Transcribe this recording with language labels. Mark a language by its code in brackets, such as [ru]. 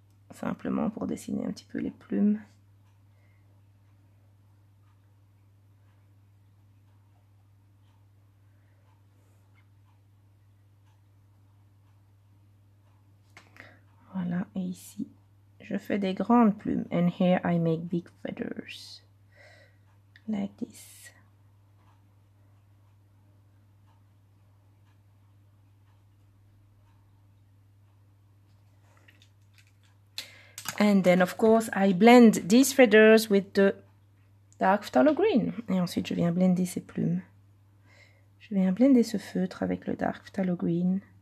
[fr] Simplement pour dessiner un petit peu les plumes. Voilà, et ici, je fais des grandes plumes. [en] And here I make big feathers. Like this. And then, of course, I blend these feathers with the dark phthalo green. [fr] Et ensuite, je viens blender ces plumes. Je viens blender ce feutre avec le dark phthalo green.